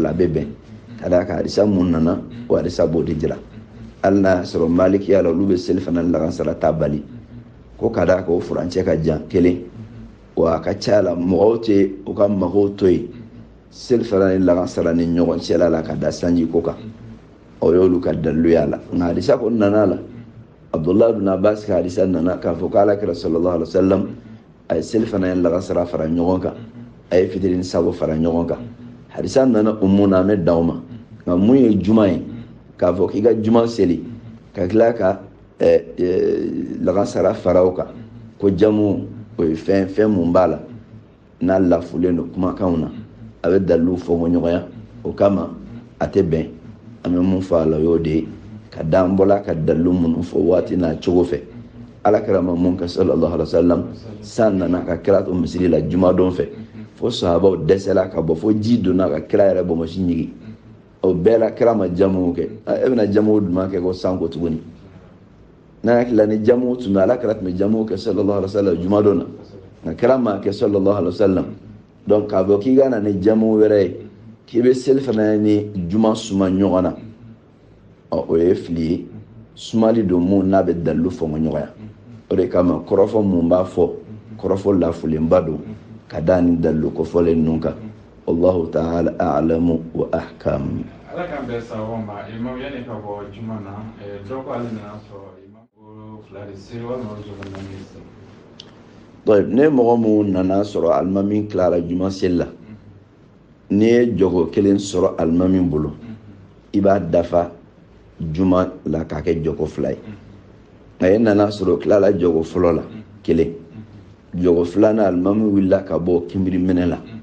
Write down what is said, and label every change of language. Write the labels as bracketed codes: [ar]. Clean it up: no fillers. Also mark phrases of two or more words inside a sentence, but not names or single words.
[bm] la a bɛ bɛn ka d'a kan hadisa mun nana o hadisa b'o de jira hali n'a y'a sɔrɔ malikiya la olu bɛ seli fana ni lagansara ta bali ko ka d'a kan o furancɛ ka jan kelen wa a ka ca la mɔgɔw tɛ u ka magow to yen seli fana ni lagansara ni ɲɔgɔn cɛla la ka da sanji ko kan o y'olu ka dalilu y'a la nka hadisa ko nana la Abdullah ibn Abbas ka hadisa nana k'a fɔ k'ala kira [ar] صلى الله عليه وسلم [bm] a ye seli fana ni lagansara fara ɲɔgɔn kan a ye fitiri ni sago fara ɲɔgɔn kan hadisa nana umu na an bɛ dan o ma nka mun ye juma ye k'a fɔ k'i ka juma seli ka tila ka lagansara fara o kan ko jamu o ye fɛn mun b'a la n'a lafulen don kumakanw na a bɛ dalilu fɔ ɲɔgɔnya o kama a tɛ bɛn an bɛ mun fɔ a la o y'o de ye ka d'an bɔla ka dalilu minnu fɔ waati n'a cogo fɛ ala kɛra ma mun kɛ [ar] صلى الله عليه وسلم [bm] san nana ka kira to misiri la juma don fɛ fo sahabaw dɛsɛla ka bɔ fo ji donna ka kira yɛrɛ bɔnmɔsi ɲigi o bɛɛ la kira ma jamu kɛ e bɛna jamu duman kɛ ko san ko tuguni n'a hakili la ni jamu tun bɛ ala kira tun bɛ jamu kɛ [ar] صلى الله عليه وسلم [bm] juma don na nka kira ma kɛ [ar] صلى الله عليه وسلم [bm] donc k'a fɔ k'i ka na ni jamu wɛrɛ ye k'i bɛ seli fana ni juma suma ɲɔgɔn na o ye fili ye sumali don mun n'a bɛ dalilu fɔ ɲɔgɔnya o de kama kɔrɔfɔ mun b'a fɔ kɔrɔfɔ lafulenba don ka da ni dalilu kofɔlen ninnu kan [ar] والله تعالى أعلم وأحكم. [bm] ala k'an bɛɛ sababu ma imam yanni ka bɔ juma na dɔ ko ale nana sɔrɔ imam ko fila de seli walima o jɔlen na min seli. donc ne mɔgɔ mun nana sɔrɔ alimami tilara juma seli la n'i ye jɔgo kelen sɔrɔ alimami bolo i b'a dafa juma la k'a kɛ jɔgo fila ye nka e nana sɔrɔ tilala jɔgo fɔlɔ la kelen jɔgo filanan alimami wulila ka bɔ kinbiri minɛ la